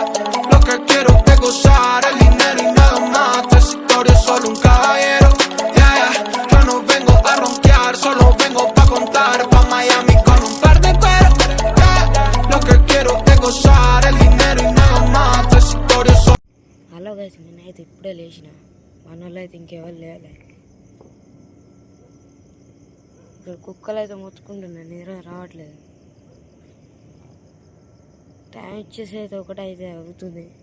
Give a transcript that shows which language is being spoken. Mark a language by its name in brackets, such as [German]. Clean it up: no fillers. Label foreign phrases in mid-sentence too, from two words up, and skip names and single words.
[Spanish] Lo que quiero es gozar el dinero y nada más. Esta historia es solo un caballero. [English] Yeah, yeah. [Spanish] Yo no vengo a ronquear, solo vengo pa' contar. Pa' Miami con un par de cuero. Yeah. Lo que quiero es gozar el dinero y nada más. Esta historia es solo. [English] hello guys, [Telugu] నేనైతే ఇప్పుడే లేచిన. మన వాళ్ళు అయితే ఇంకెవరు లేలే. ఇక్కడ కుక్కలు అయితే మొత్తుకుంటున్నాయి, నిద్ర రావట్లేదు. టైం ఇచ్చేసి అయితే 1 అయితే అవుతుంది.